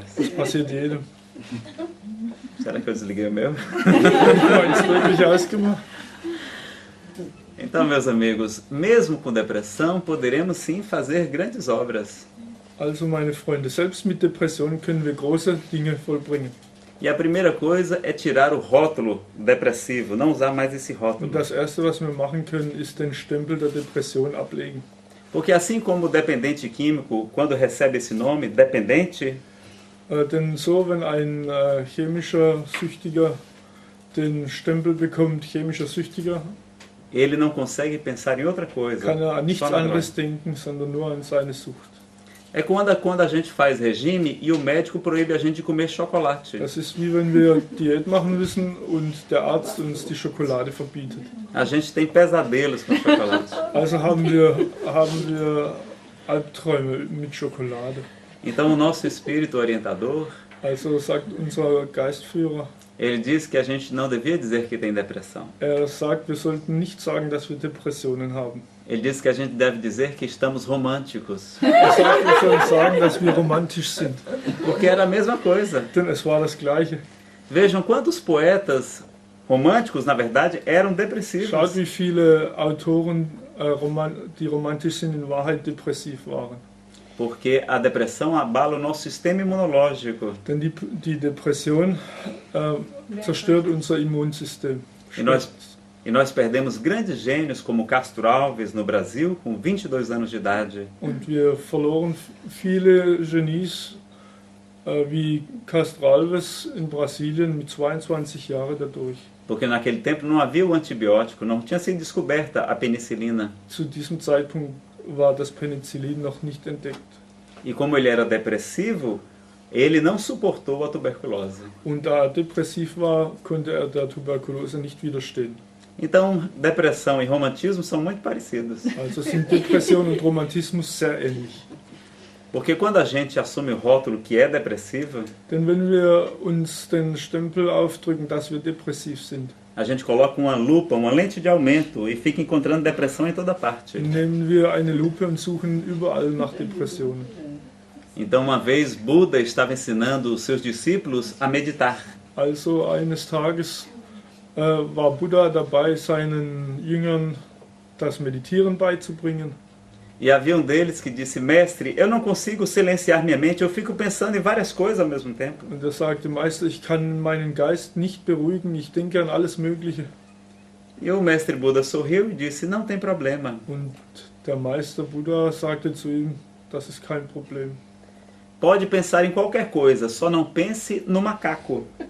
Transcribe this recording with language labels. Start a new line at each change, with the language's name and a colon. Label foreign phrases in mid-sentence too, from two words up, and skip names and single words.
German: Das passiert jedem.
Portuguese: Será que eu desliguei o meu?
German: Wirklich ausgemacht.
Portuguese: Então, meus amigos, mesmo com depressão, poderemos sim fazer grandes obras.
German: Also, meine Freunde, selbst mit Depressionen können wir große Dinge vollbringen.
Portuguese: E a primeira coisa é tirar o rótulo depressivo, não usar mais esse rótulo.
German: Und das erste, was wir machen können, ist den Stempel der Depression ablegen.
Portuguese: Porque assim como o dependente químico, quando recebe esse nome, dependente,
German: denn so, wenn ein chemischer Süchtiger den Stempel bekommt, chemischer Süchtiger,
Portuguese: ele não consegue pensar em outra coisa.
German: Kann an nichts anderes denken, sondern nur an seine Sucht.
Portuguese: É quando a gente faz regime e o médico proíbe a gente de comer chocolate.
German: Das ist wie wenn wir Diät machen müssen und der Arzt uns die Schokolade verbietet.
Portuguese: A gente tem pesadelos com chocolate.
German: Also haben wir Albträume mit Schokolade.
Portuguese: Então o nosso espírito orientador,
German: Also sagt unser Geistführer,
Portuguese: Ele diz que a gente não devia dizer que tem depressão.
German: sagt, wir sollten nicht sagen, dass wir Depressionen haben.
Portuguese: Ele diz que a gente deve dizer que estamos românticos.
German: Sagt, wir sollen sagen, dass wir romantisch sind.
Portuguese: Porque era a mesma coisa.
German: Denn es war das Gleiche.
Portuguese: Vejam quantos poetas românticos, na verdade, eram depressivos.
German: Schaut, wie viele Autoren, die romantisch sind, in Wahrheit depressiv waren.
Portuguese: Porque a depressão abala o nosso sistema imunológico.
German: Denn die Depression zerstört unser Immunsystem.
Portuguese: E nós perdemos grandes gênios como Castro Alves no Brasil com 22 anos de idade.
German: Und wir verloren viele Genies wie Castro Alves in Brasilien mit 22 Jahren dadurch.
Portuguese: Porque naquele tempo não havia o antibiótico, não tinha sido descoberta a penicilina.
German: Zu diesem Zeitpunkt war das Penicillin noch nicht entdeckt.
Portuguese: E como ele era depressivo, ele não suportou a tuberculose.
German: Und da er depressiv war, konnte er der Tuberkulose nicht widerstehen.
Portuguese: Então, depressão e romantismo são muito parecidos.
German: Also sind Depression und Romantismus sehr ähnlich.
Portuguese: Porque quando a gente assume o rótulo que é depressivo,
German: Denn wenn wir uns den Stempel aufdrücken, dass wir depressiv sind,
Portuguese: a gente coloca uma lupa, uma lente de aumento e fica encontrando depressão em toda parte.
German: nehmen wir eine Lupe und suchen überall nach Depressionen.
Portuguese: Então, uma vez, Buda estava ensinando os seus discípulos a meditar.
German: Also eines Tages war Buddha dabei, seinen Jüngern das Meditieren beizubringen.
Portuguese: E havia um deles que disse, mestre, eu não consigo silenciar minha mente, eu fico pensando em várias coisas ao mesmo tempo.
German: Und er sagte, Meister, ich kann meinen Geist nicht beruhigen, ich denke an alles Mögliche.
Portuguese: E o mestre Buda sorriu e disse, não tem problema.
German: Und der Meister Buddha sagte zu ihm, das ist kein Problem.
Portuguese: Pode pensar em qualquer coisa, só não pense no macaco.